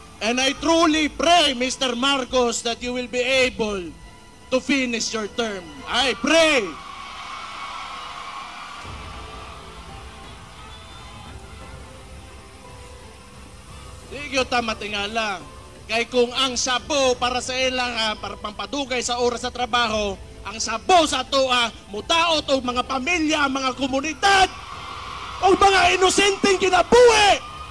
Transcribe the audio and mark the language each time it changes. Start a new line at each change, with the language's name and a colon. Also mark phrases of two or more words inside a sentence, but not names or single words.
English: And I truly pray, Mr. Marcos, that you will be able to finish your term. I pray.
Cebuano: Di yun ta matingala. Kay kung ang sabo para sa ilang para pampadugay sa oras sa trabaho, ang sabo sa atoa, mutaot o mga pamilya, mga komunidad, o mga inosenteng kinabuhi.